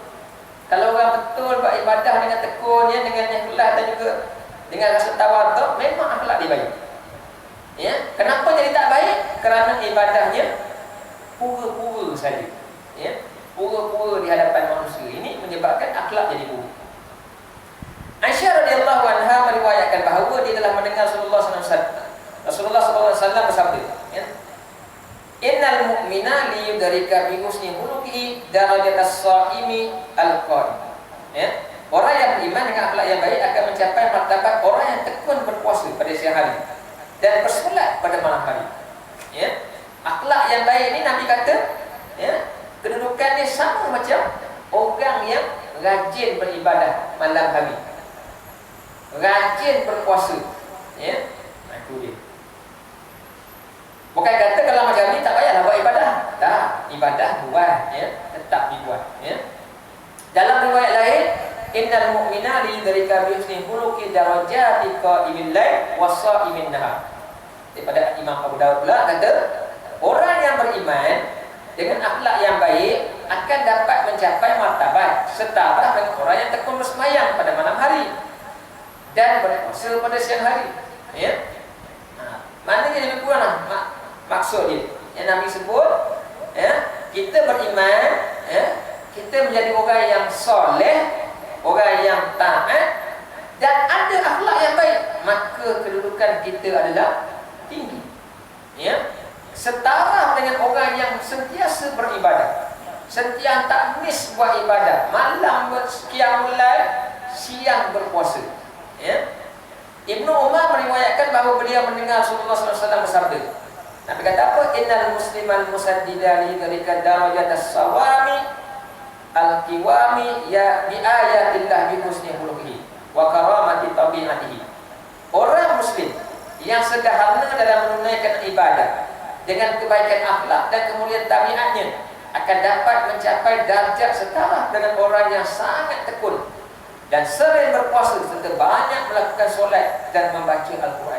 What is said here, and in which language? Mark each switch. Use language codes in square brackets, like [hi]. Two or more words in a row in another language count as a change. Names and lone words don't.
[ms] Kalau orang betul buat ibadah dengan tekun, ya, dengan ikhlas dan juga dengan rasa tawaduk, memang akhlak dia baik. Ya, kenapa jadi tak baik? Kerana ibadahnya pura-pura saja. Ya, pura-pura di hadapan manusia. Ini menyebabkan akhlak jadi buruk. Aisyah [ar] رضي الله عنها [ms] meriwayatkan bahawa dia telah mendengar Rasulullah [ar] صلى الله عليه وسلم [ms] bersabda, ya, [ar] إن المؤمن ليدرك بحسن خلقه درجة الصائم القائم. [ms] Ya, orang yang beriman dengan akhlak yang baik akan mencapai martabat orang yang tekun berpuasa pada siang hari dan bersolat pada malam hari. Ya, akhlak yang baik ini Nabi kata, ya, kedudukannya sama macam orang yang rajin beribadah malam hari, rajin berpuasa. Ya, itu dia. Bukan kata kalau macam ni tak payahlah buat ibadah. Tak, ibadah buat, ya, tetap dibuat. Ya. Dalam riwayat lain, [ar] إن المؤمن ليدرك بحسن خلقه درجة قائم الليل وصائم النهار. [ms] Daripada Imam Abu Dawud pula kata, orang yang beriman dengan akhlak yang baik akan dapat mencapai martabat setara dengan orang yang tekun bersemayam pada malam hari dan berpuasa pada siang hari. Ya. Maknanya lebih kurang maksud dia yang Nabi sebut, ya, kita beriman, ya, kita menjadi orang yang soleh, orang yang taat dan ada akhlak yang baik, maka kedudukan kita adalah tinggi. Ya. Setara dengan orang yang sentiasa beribadah, sentiasa tak miss buat ibadah, malam berqiyamul lail, siang berpuasa. Ya. Ibnu Umar meriwayatkan bahawa beliau mendengar Rasulullah SAW bersabda. Nabi kata apa? [ar] إن المسلم المسدد ليدرك درجة الصوام القوام بآيات الله بحسن خلقه وكرامة طبيعته. [ms] Orang muslim yang sederhana dalam menunaikan ibadah dengan kebaikan akhlak dan kemuliaan tabiatnya akan dapat mencapai darjat setara dengan orang yang sangat tekun dan sering berpuasa serta banyak melakukan solat dan membaca Al-Quran.